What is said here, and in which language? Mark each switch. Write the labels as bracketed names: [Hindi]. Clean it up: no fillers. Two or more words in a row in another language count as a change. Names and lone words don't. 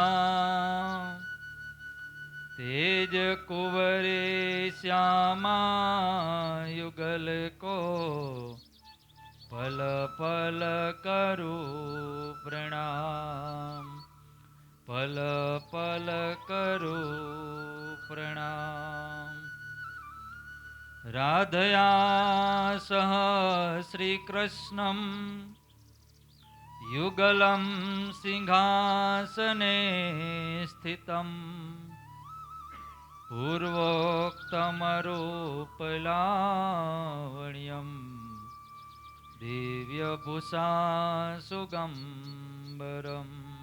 [Hindi] तेज कुंवरे श्यामा युगल को, पल पल करू प्रणाम, पल पल करू प्रणाम। [Sanskrit] राधया सह श्री कृष्णं, युगलं सिंहासने स्थितं, पूर्वोक्तमरूपलावण्यं, दिव्यभूषा सुगम्बरम्।